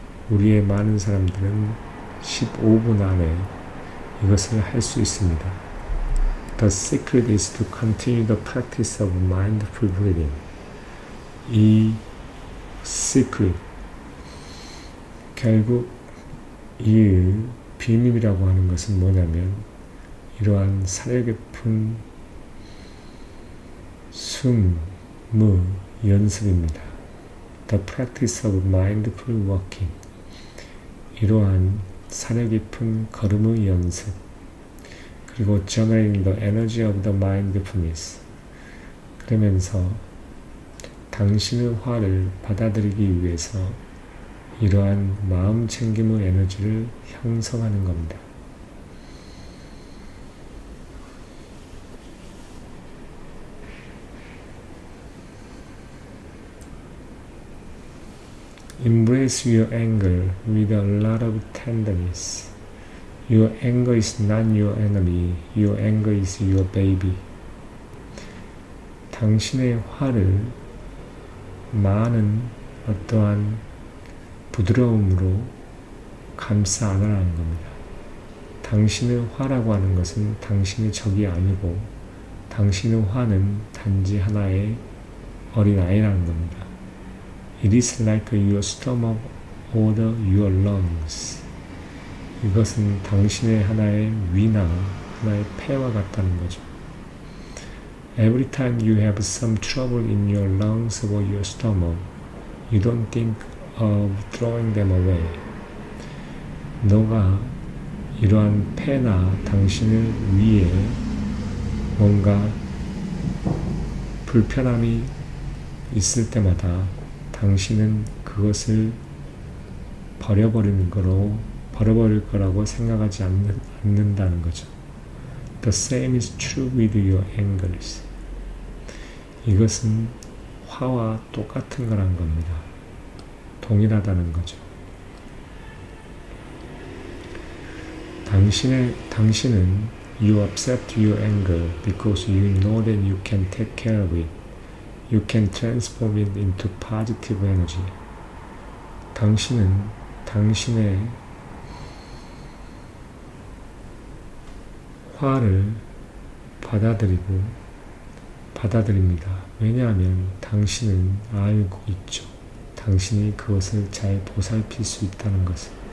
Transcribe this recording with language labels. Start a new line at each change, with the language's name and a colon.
Korean: 우리의 많은 사람들은 15분 안에 이것을 할 수 있습니다.
English: The secret is to continue the practice of mindful breathing.
Korean: 이 secret, 결국 이 비밀이라고 하는 것은 뭐냐면 이러한 사려 깊은 숨의 연습입니다.
English: The practice of mindful walking.
Korean: 이러한 사려 깊은 걸음의 연습. 그리고
English: generating the energy of the mindfulness.
Korean: 그러면서 당신의 화를 받아들이기 위해서 이러한 마음 챙김의 에너지를 형성하는 겁니다.
English: Embrace your anger with a lot of tenderness. Your anger is not your enemy. Your anger is your baby.
Korean: 당신의 화를 많은 어떠한 부드러움으로 감싸 안으라는 겁니다. 당신의 화라고 하는 것은 당신의 적이 아니고 당신의 화는 단지 하나의 어린아이라는 겁니다.
English: It is like your stomach or your lungs.
Korean: 이것은 당신의 하나의 위나 하나의 폐와 같다는 거죠.
English: Every time you have some trouble in your lungs or your stomach, you don't think of throwing them away.
Korean: 너가 이러한 폐나 당신의 위에 뭔가 불편함이 있을 때마다 당신은 그것을 버려버릴 거라고 생각하지 않는다는 거죠.
English: The same is true with your angers.
Korean: 이것은 화와 똑같은 거란 겁니다. 동일하다는 거죠. 당신은
English: you accept your anger because you know that you can take care of it. You can transform it into positive energy.
Korean: 당신은 당신의 화를 받아들입니다. 왜냐하면 당신은 알고 있죠. 당신이 그것을 잘 보살필 수 있다는 것을.